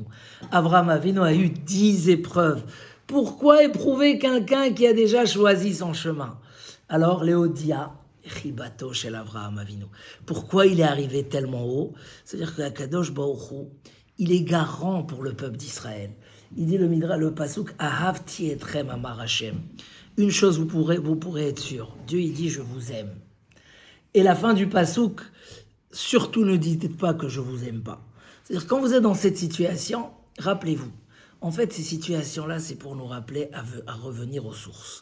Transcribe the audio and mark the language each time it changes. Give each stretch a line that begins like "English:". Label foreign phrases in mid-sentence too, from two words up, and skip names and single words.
French: Avraham Avinu a eu 10 épreuves. Pourquoi éprouver quelqu'un qui a déjà choisi son chemin? Alors Léodia, Chibato chez Avraham Avinu. Pourquoi il est arrivé tellement haut? C'est-à-dire que
Hebrew: קדוש ברוך הוא,
French: il est garant pour le peuple d'Israël. Il dit le pasuk
Hebrew: אהבתי אתכם אמר ה.
French: Une chose vous pourrez être sûr. Dieu il dit je vous aime. Et la fin du pasuk, surtout ne dites pas que je vous aime pas. C'est-à-dire quand vous êtes dans cette situation, rappelez-vous. En fait ces situations-là c'est pour nous rappeler à revenir aux sources.